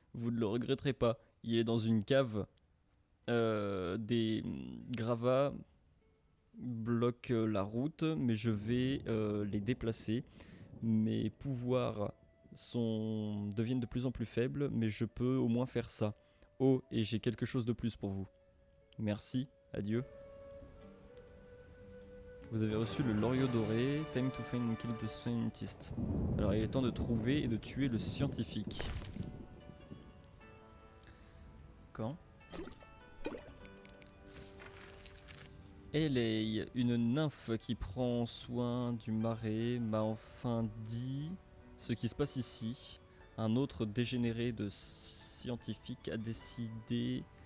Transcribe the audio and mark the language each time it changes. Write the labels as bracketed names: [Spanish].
[French] Vous ne le regretterez pas. Il est dans une cave. Des gravats bloquent la route, mais je vais les déplacer. Mes pouvoirs deviennent de plus en plus faibles, mais je peux au moins faire ça. Oh, et j'ai quelque chose de plus pour vous. Merci, adieu. Vous avez reçu le Loriot doré. [English] Time to find and kill the scientist. [French] Alors il est temps de trouver et de tuer le scientifique. Quand Elei, une nymphe qui prend soin du marais, m'a enfin dit ce qui se passe ici. Un autre dégénéré de scientifique a décidé